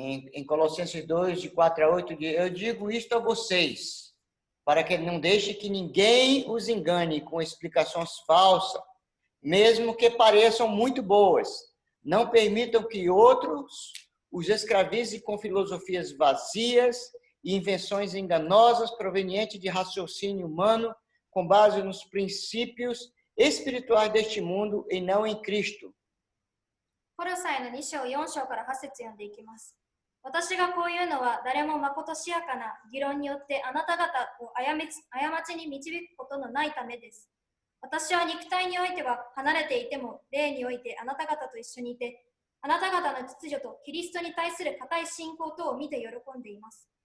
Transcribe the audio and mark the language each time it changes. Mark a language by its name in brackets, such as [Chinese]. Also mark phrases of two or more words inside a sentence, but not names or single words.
[Portuguese] Em Colossenses 2, de 4 a 8, eu digo isto a vocês, para que não deixe que ninguém os engane com explicações falsas, mesmo que pareçam muito boas. Não permitam que outros os escravizem com filosofias vazias e invenções enganosas provenientes de raciocínio humano, com base nos princípios espirituais deste mundo e não em Cristo. [Japanese] コロサイの2章4章から8節読んでいきます。私がこういうのは誰もまことしやかな議論によってあなた方を過ちに導くことのないためです。私は肉体においては離れていても霊においてあなた方と一緒にいて、あなた方の秩序とキリストに対する固い信仰とを見て喜んでいます。